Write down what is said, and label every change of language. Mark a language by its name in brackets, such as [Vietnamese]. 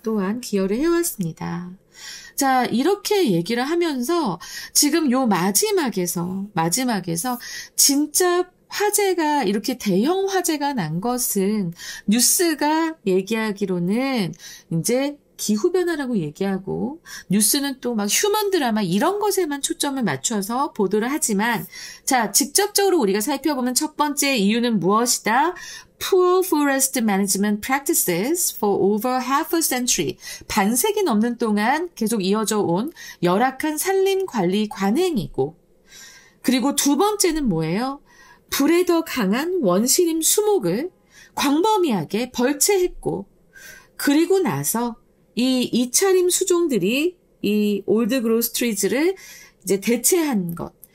[Korean] 또한 기여를 해왔습니다. 자, 이렇게 얘기를 하면서 지금 요 마지막에서 진짜 화재가 이렇게 대형 화재가 난 것은 뉴스가 얘기하기로는 이제 기후변화라고 얘기하고 뉴스는 또 막 휴먼 드라마 이런 것에만 초점을 맞춰서 보도를 하지만 자, 직접적으로 우리가 살펴보면 첫 번째 이유는 무엇이다? [English] Poor forest management practices for over half a century. [Korean] 반세기 넘는 동안 계속 이어져 온 열악한 산림 관리 관행이고 그리고 두 번째는 뭐예요? 불에 더 강한 원시림 수목을 광범위하게 벌채했고 그리고 나서 이 2차림 수종들이 이 올드 그로스 트리즈를 이제 대체한 것.